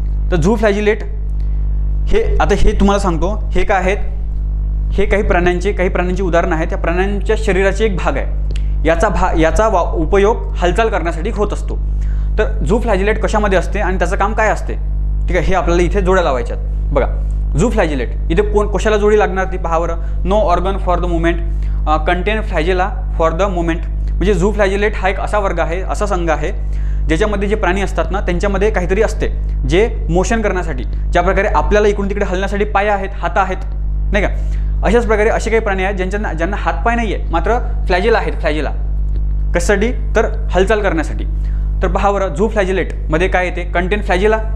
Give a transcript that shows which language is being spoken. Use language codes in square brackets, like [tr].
[mr] तर झू फ्लॅजिलेट हे तुम्हाला सांगतो, हे काय आहेत, हे काही प्राण्यांची उदाहरणं आहेत. त्या प्राण्यांच्या शरीराचे एक भाग आहे. याचा उपयोग हालचाल करण्यासाठी होत असतो. तर झू फ्लॅजिलेट कशामध्ये असते आणि त्याचं काम काय असते, ठीक आहे, हे आपल्याला इथे जोड्या लावायच्यात. बघा, झू फ्लॅजिलेट इथे कशाला जोडी लागणार ती पहा बरं. [en] No organ for the movement, contain flagella for the movement. [mr] म्हणजे झू फ्लॅजिलेट हा एक असा वर्ग आहे, असा संघ आहे, ज्याच्यामध्ये जे प्राणी असतात ना, त्यांच्यामध्ये काहीतरी असते जे मोशन करण्यासाठी, ज्या प्रकारे आपल्याला इकडून तिकडे हलण्यासाठी पाय आहेत, हात आहेत, नाही का. अशाच प्रकारे असे काही प्राणी आहेत ज्यांना हातपाय नाही आहे, मात्र फ्लॅजिला आहेत. फ्लॅजिला कशासाठी, तर हालचाल करण्यासाठी. तर पहा बरं, झू फ्लॅजिलेटमध्ये काय येते, [en] Contain flagella.